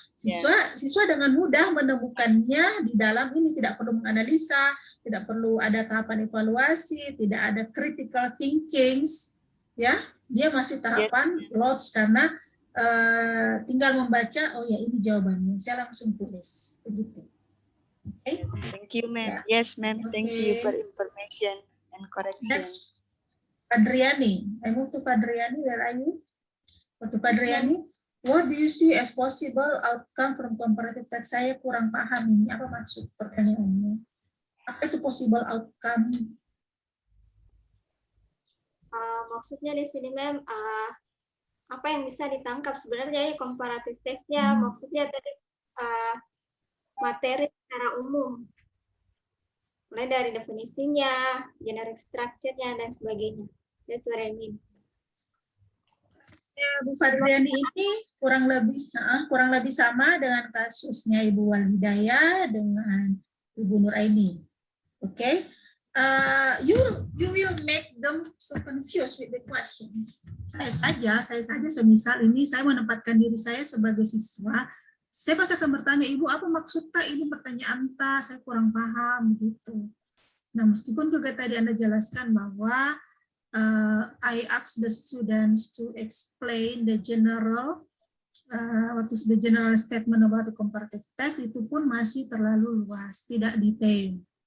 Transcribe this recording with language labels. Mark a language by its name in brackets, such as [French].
[Indonesian] Siswa dengan mudah menemukannya di dalam ini, tidak perlu menganalisa, tidak perlu ada tahapan evaluasi, tidak ada critical thinking, ya. Dia masih tahapan lost karena tinggal membaca, oh ya ini jawabannya, saya langsung tulis, begitu. [English] Okay. Thank you, ma'am. Yes, ma'am. Thank you for information and correction. Next, Padriani. I move to Padriani. Where are you? To Padriani. What do you see as possible outcome from comparative text? [Indonesian] Saya kurang paham ini. Apa maksud pertanyaannya? Apa itu [English] possible outcome? [Indonesian] Maksudnya di sini, ma'am, apa yang bisa ditangkap sebenarnya comparative text-nya, maksudnya tadi materi secara umum, mulai dari definisinya, generic structure-nya, dan sebagainya. [English] That's what I mean. [Indonesian] Kasusnya Bu Fadriani ini kurang lebih sama dengan kasusnya Ibu Walhidayah dengan Ibu Nuraini. Oke. [English] You will make them so confused with the questions. [Indonesian] Saya saja semisal ini saya menempatkan diri saya sebagai siswa, saya pasti akan bertanya, Ibu apa maksud tak ini pertanyaan tak, saya kurang paham gitu. Nah meskipun juga tadi Anda jelaskan bahwa [English] I ask the students to explain the general what is the general statement about the comparative text, [Indonesian] itu pun masih terlalu luas, tidak detail.